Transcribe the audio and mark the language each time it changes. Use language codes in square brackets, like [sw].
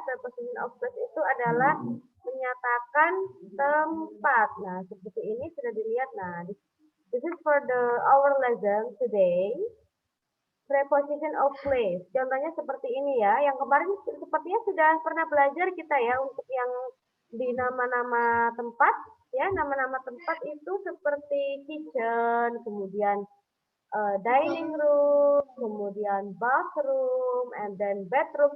[id] Preposition of place itu adalah menyatakan tempat. Nah, seperti ini sudah dilihat. [en] Nah, this is for our lesson today. Preposition of place. [id] Contohnya seperti ini ya. Yang kemarin sepertinya sudah pernah belajar kita ya untuk yang di nama-nama tempat ya. Nama-nama tempat itu seperti kitchen, kemudian dining room, kemudian bathroom, and then bedroom.